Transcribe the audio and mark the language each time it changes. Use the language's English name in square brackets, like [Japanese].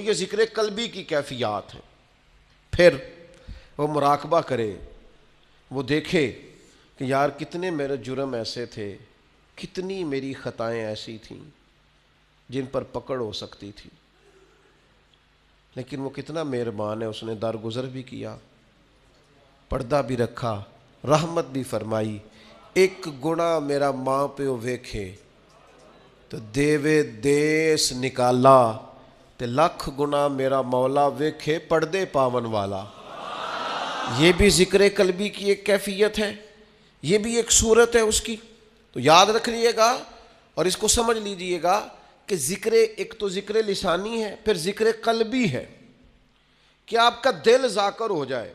[Urdu] یہ ذکر قلبی کی کیفیات ہیں. پھر وہ مراقبہ کرے، وہ دیکھے کہ یار کتنے میرے جرم ایسے تھے، کتنی میری خطائیں ایسی تھیں جن پر پکڑ ہو سکتی تھی، لیکن وہ کتنا مہربان ہے، اس نے درگزر بھی کیا، پردہ بھی رکھا، رحمت بھی فرمائی. [Punjabi] ایک گناہ میرا ماں پیو ویکھے تو دیوے دیس نکالا، تے لکھ گناہ میرا مولا ویکھے پردے پاون والا. [Urdu] یہ بھی ذکر قلبی کی ایک کیفیت ہے، یہ بھی ایک صورت ہے اس کی. تو یاد رکھ لیے گا اور اس کو سمجھ لیجئے گا کہ ذکر ایک تو ذکر لسانی ہے، پھر ذکر قلبی ہے کہ آپ کا دل ذاکر ہو جائے.